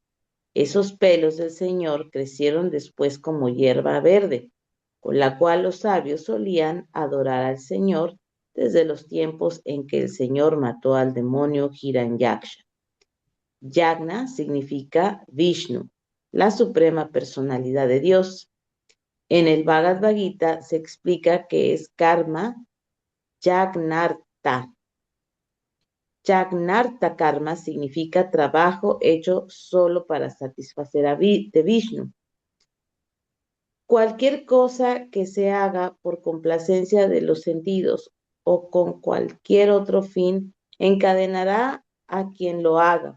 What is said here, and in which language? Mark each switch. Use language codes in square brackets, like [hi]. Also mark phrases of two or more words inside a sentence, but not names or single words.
[es] Esos pelos del Señor crecieron después como hierba verde, con la cual los sabios solían adorar al Señor desde los tiempos en que el Señor mató al demonio Hiranyaksha. Yagna significa Vishnu, la suprema personalidad de Dios. En el Bhagavad Gita se explica que es [sa] karma Yagnarta. Yagnarta karma [es] significa trabajo hecho solo para satisfacer a Vishnu. Cualquier cosa que se haga por complacencia de los sentidos o con cualquier otro fin encadenará a quien lo haga.